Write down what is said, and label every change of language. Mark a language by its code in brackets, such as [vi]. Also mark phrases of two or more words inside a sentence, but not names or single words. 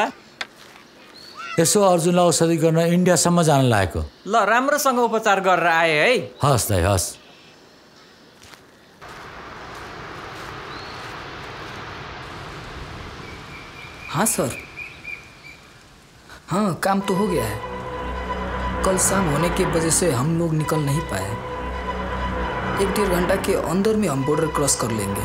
[ne] यसो अर्जुनलाई औषधि गर्न इन्डियासम्म जान लागेको। ल राम्रोसँग उपचार गरेर आए है। हस् दाइ हस्। [hi] हाँ सर, हाँ काम तो हो गया है। कल शाम होने की वजह से हम लोग निकल नहीं पाए। 1-1.5 घंटा के अंदर में हम बॉर्डर क्रॉस कर लेंगे।